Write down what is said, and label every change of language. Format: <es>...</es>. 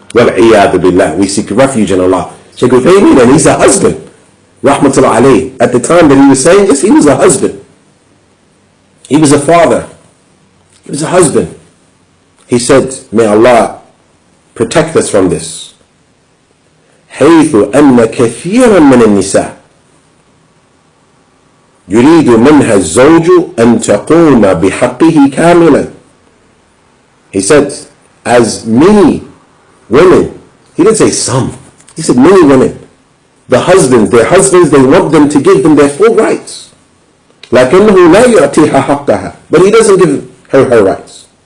<ar>وَالْعِيَاذُ بِاللَّهِ.</ar> <en>We seek refuge in Allah. Shaykh Uthaymeen, and he's a husband, rahmatullah alayhi. At the time that he was saying this, he was a husband. He was a father. He was a husband. He said, may Allah protect us from this.</en> <ar>حيث أن كثيرا من النساء يريد منها الزوج أن تقوم بحقه كاملا.</ar> <en>He said, as many women, he didn't say some, he said many women, their husbands, they want them to give them their full rights.</en> <ar>لكنه لا يعطيها حقها,</ar> <en>but he doesn't give her her rights.</en>